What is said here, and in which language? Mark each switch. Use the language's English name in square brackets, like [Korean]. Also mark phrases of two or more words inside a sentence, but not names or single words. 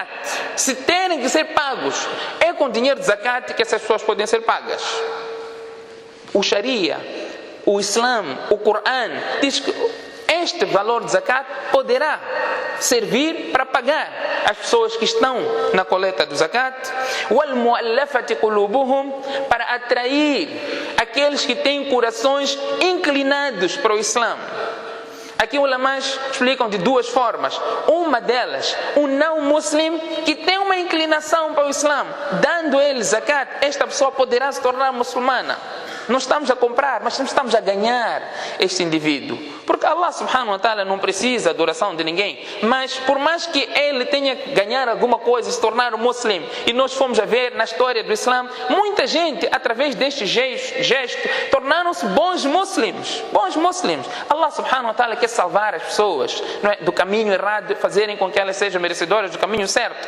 [Portuguese] Se terem que ser pagos, é com dinheiro de zakat que essas pessoas podem ser pagas. O Sharia, o Islã, o Coran diz que este valor de zakat poderá servir para pagar as pessoas que estão na coleta do zakat, [Arabic] والمؤلفة قلوبهم, [Portuguese] para atrair aqueles que têm corações inclinados para o Islã. Aqui os ulamás explicam de duas formas. Uma delas, um não muslim que tem uma inclinação para o Islã, dando ele zakat, esta pessoa poderá se tornar muçulmana. Não estamos a comprar, mas estamos a ganhar este indivíduo. Porque Allah [Arabic] سبحانه وتعالى [Portuguese] não precisa da adoração de ninguém. Mas por mais que ele tenha que ganhar alguma coisa, se tornar um muslim, e nós fomos a ver na história do Islã, muita gente, através deste gesto, tornaram-se bons muslims. Bons muslims. Allah [Arabic] سبحانه وتعالى [Portuguese] quer salvar as pessoas, não é, do caminho errado, fazerem com que elas sejam merecedoras do caminho certo.